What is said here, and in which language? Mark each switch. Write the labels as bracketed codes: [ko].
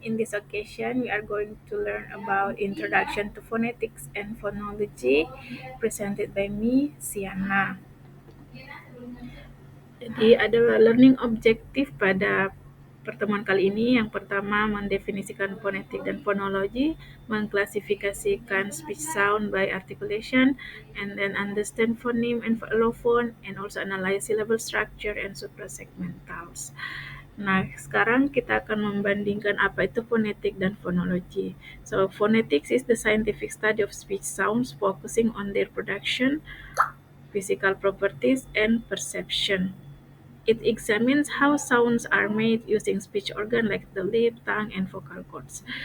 [en] In this occasion, we are going to learn about Introduction to Phonetics and Phonology presented by me, Siana. [id] Jadi ada learning objektif pada pertemuan kali ini. Yang pertama, mendefinisikan fonetik dan fonologi, mengklasifikasikan [en] speech sound by articulation, and then understand phoneme and allophone, and also analyze syllable structure and suprasegmentals. [id] Nah, sekarang kita akan membandingkan apa itu fonetik dan fonologi. [en] So, phonetics is the scientific study of speech sounds focusing on their production, physical properties, and perception. It examines how sounds are made using speech organ like the lip, tongue, and vocal cords.